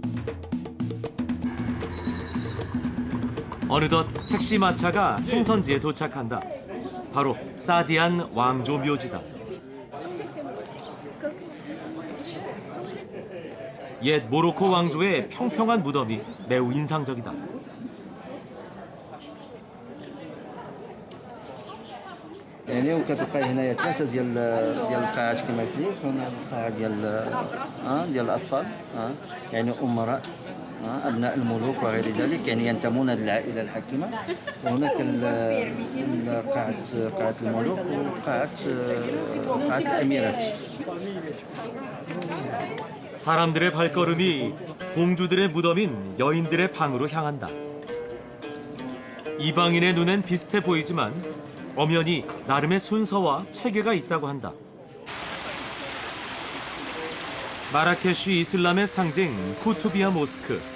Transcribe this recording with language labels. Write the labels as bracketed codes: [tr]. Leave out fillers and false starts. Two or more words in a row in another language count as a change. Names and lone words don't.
[ko] 어느덧 택시 마차가 행선지에 도착한다. 바로 사디안 왕조 묘지다. 옛 모로코 왕조의 평평한 무덤이 매우 인상적이다. [ar] يعني وكتلقاي هنايا ثلاثه ديال القاعات كما قلت لك. هنا القاعه ديال الاطفال يعني امراء أبناء الملوك وغير ذلك، يعني ينتمون للعائلة الحاكمة. وهناك قاعة الملوك وقاعة الأميرات. [ko] 사람들의 발걸음이 공주들의 무덤인 여인들의 방으로 향한다. 이방인의 눈엔 비슷해 보이지만 엄연히 나름의 순서와 체계가 있다고 한다. 마라케슈 이슬람의 상징 쿠투비아 모스크.